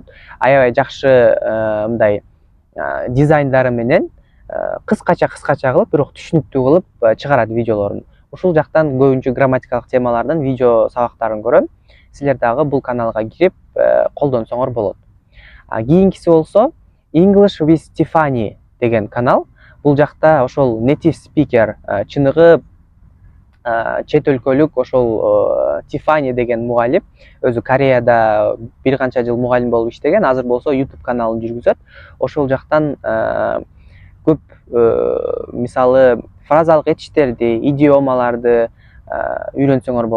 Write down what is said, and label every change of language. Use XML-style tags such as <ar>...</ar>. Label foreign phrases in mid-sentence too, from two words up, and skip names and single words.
<ky>Аябай жакшы мындай дизайндары менен кыскача кылып, бирок түшүнүктүү кылып чыгарат видеолорун. Ушул жактан көбүнчө грамматикалык темалардын видео сабактарын көрөм. Силер дагы бул каналга кирип колдонсоңор болот. Кийинкиси болсо English with Tiffany деген канал. Бул жакта ошол</ky> <en>native speaker,</en> <ky>чыныгы чет өлкөлүк ошол Tiffany деген мугалим, өзү Кореяда бир канча жыл мугалим болуп иштеген, азыр болсо YouTube каналын жүргүзөт. Ошол жактан көп мисалы фразалык этиштерди, идиомаларды үйрөнсөңөр болот.</ky>